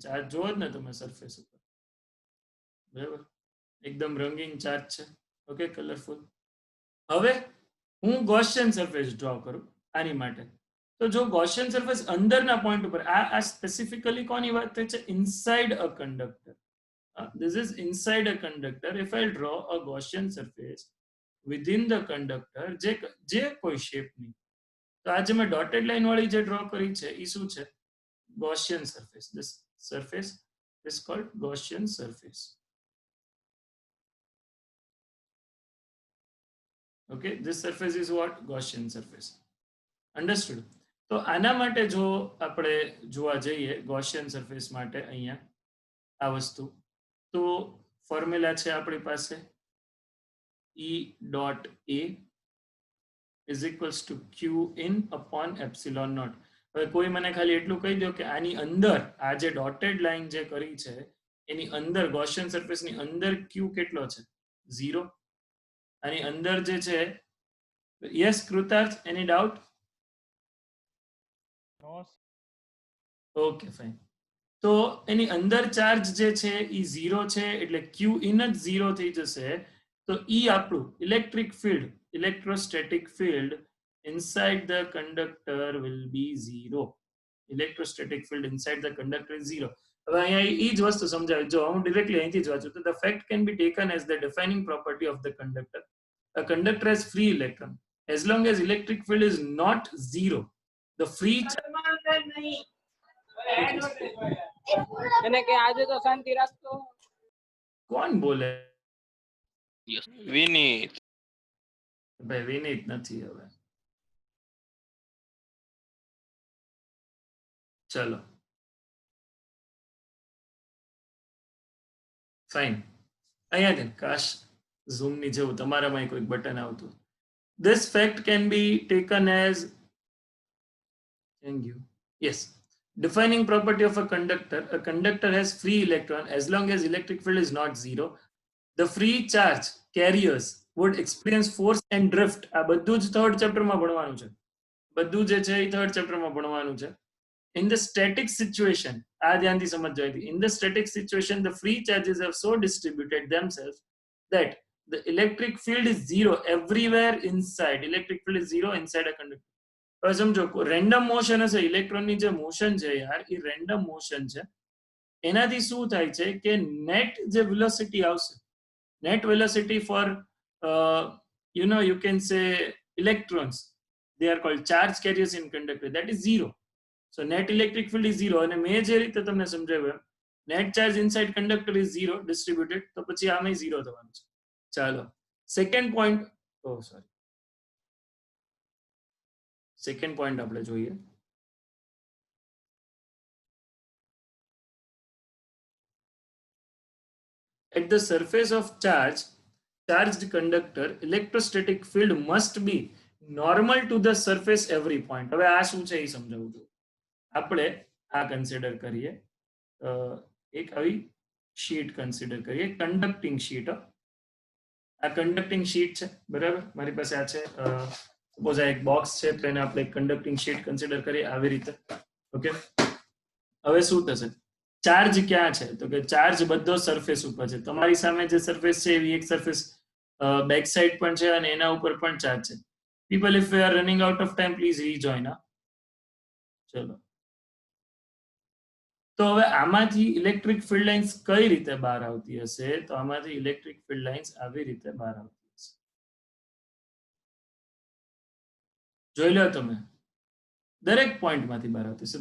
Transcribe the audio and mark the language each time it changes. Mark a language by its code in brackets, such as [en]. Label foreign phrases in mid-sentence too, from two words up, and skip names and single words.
[gu] ચાર્જ જુઓ જ ને તમે સરફેસ ઉપર, બરાબર? એકદમ રંગીન ચાર્જ છે. [en] okay, colorful. [gu] હવે હું [en] Gaussian surface [gu] ડ્રો કરું આની માટે. તો જો [en] Gaussian surface [gu] અંદરના પોઈન્ટ ઉપર, આ સ્પેસિફિકલી કોની વાત થાય છે? [en] inside a conductor. this is inside a conductor. If I draw a Gaussian surface within the conductor, [gu] જે કોઈ shape ની, તો આજે મેં [en] dotted line [gu] વાળી જે draw કરી છે એ શું છે? [en] Gaussian surface. This surface is called Gaussian surface. Okay, this surface is what? Gaussian surface. Understood? [gu] તો આના માટે જો આપણે જોવા જઈએ [en] Gaussian surface [gu] માટે અહીંયા આ વસ્તુ, તો ફોર્મ્યુલા છે આપણી પાસે [en] E dot A is equals to Q in upon epsilon naught. [gu] હવે કોઈ મને ખાલી એટલું કહી દો કે આની અંદર આ જે [en] dotted line [gu] જે કરી છે એની અંદર [en] Gaussian surfaceની [gu] અંદર Q કેટલો છે? 0. આની અંદર જે છે, યસ કૃતાર્થ, એની ડાઉટ? [en] okay, fine. [gu] તો એની અંદર ચાર્જ જે છે એ 0 છે, એટલે Q in જ 0 થઈ જશે. તો E આપણું [en] electric field, electrostatic field inside the conductor will be 0. Electrostatic field inside the conductor is 0. [gu] હવે અહીંયા એ જ વસ્તુ સમજાવી. જો હું ડિરેક્ટલી અહીંથી જ વાંચું તો [en] the fact can be taken as the defining property of the conductor. A conductor has free electron as long as electric field is not 0. The free [gu] અને કે આજે તો શાંતિ રાખતો. કોણ બોલે? [en] Yes. Vinit. [gu] ભાઈ વિનીત નથી. હવે ચલો, ફાઇન. અહીંયા ને કાશ ઝૂમ ની જેવું તમારામાં કોઈક બટન આવતું. [en] This fact can be taken as, thank you, yes, defining property of a conductor. A conductor has free electron as long as electric field is not 0. The free charge carriers would experience force and drift. [gu] આ બધું જ [en] third chapterમાં [gu] ભણવાનું છે. બધું જે છે એ [en] third chapterમાં [gu] ભણવાનું છે. [en] In the static situation, [gu] આ ધ્યાનથી સમજજો. [en] In the static situation, the free charges have so distributed themselves that the electric field is 0 everywhere inside. Electric field is 0 inside a conductor. [gu] હવે સમજો, [en] random motion [gu] હશે, ઇલેક્ટ્રોનની જે મોશન છે યાર એ [en] random motion [gu] છે. એનાથી શું થાય છે કે નેટ જે વેલોસિટી આવશે, [en] net velocity for you can say electrons, they are called charge carriers in conductor, that is 0. So net electric field is 0. [gu] અને મેં જે રીતે તમને સમજાવ્યું, [en] net charge inside conductor is 0 distributed, [gu] તો પછી આમે 0 થવાનું છે. ચાલો [en] second point, second point [gu] આપણે જોઈએ. [en] At the surface of charged conductor, electrostatic field must be normal to the surface every point. [gu] હવે આ શું છે એ સમજાવું છું. આપણે આ કન્સિડર કરીએ, એક આવી શીટ કન્સિડર કરીએ, [en] conducting sheet. [gu] આ [en] conducting sheet [gu] છે, બરાબર? મારી પાસે આ છે, સપોઝ આ એક બોક્સ છે, તો એને આપણે [en] conducting sheet consider [gu] કરીએ આવી રીતે. ઓકે, હવે શું થશે? ચાર્જ ક્યાં છે? તો કે ચાર્જ બધો સરફેસ ઉપર છે. તમારી સામે જે સરફેસ છે એવી એક સરફેસ [en] back side [gu] પણ છે અને એના ઉપર પણ ચાર્જ છે. [en] People, if we are running out of time, please rejoin. [gu] ચલો, તો હવે આમાંથી [en] electric field lines [gu] કઈ રીતે બહાર આવતી હશે? તો આમાંથી [en] electric field lines [gu] આવી રીતે બહાર આવતી હશે. જોઈ લો તમે, દરેક પોઈન્ટમાંથી બહાર આવતી હશે.